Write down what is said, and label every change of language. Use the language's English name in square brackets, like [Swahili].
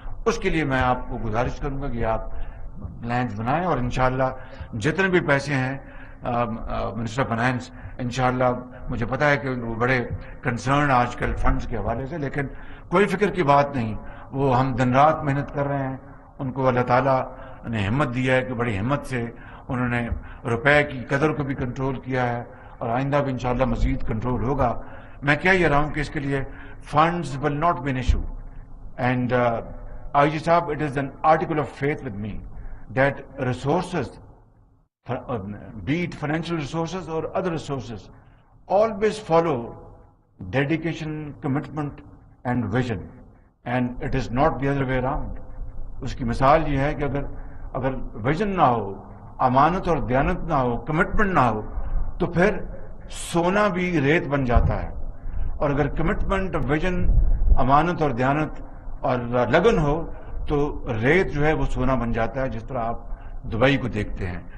[Urdu] اس کے لیے میں آپ کو گزارش کروں گا کہ آپ پلانز بنائیں, اور انشاءاللہ جتنے بھی پیسے ہیں منسٹر آف فائنانس, انشاءاللہ مجھے پتا ہے کہ وہ بڑے کنسرن آج کل فنڈز کے حوالے سے, لیکن کوئی فکر کی بات نہیں. وہ ہم دن رات محنت کر رہے ہیں, ان کو اللہ تعالیٰ نے ہمت دیا ہے کہ بڑی ہمت سے انہوں نے روپے کی قدر کو بھی کنٹرول کیا ہے, اور آئندہ بھی انشاءاللہ مزید کنٹرول ہوگا. میں کہہ یہ رہا ہوں کہ اس کے لیے funds [English] Will not be an issue. And I G sahib, it is an article of faith with me that resources, be it financial resources or other resources, always follow dedication, commitment and vision, and it is not the other way around. [Urdu] اس کی مثال یہ ہے کہ اگر vision نہ ہو, امانت اور دیانت نہ ہو, کمٹمنٹ نہ ہو, تو پھر سونا بھی ریت بن جاتا ہے. اور اگر کمٹمنٹ, ویژن, امانت اور دیانت اور لگن ہو تو ریت جو ہے وہ سونا بن جاتا ہے, جس طرح آپ دبئی کو دیکھتے ہیں.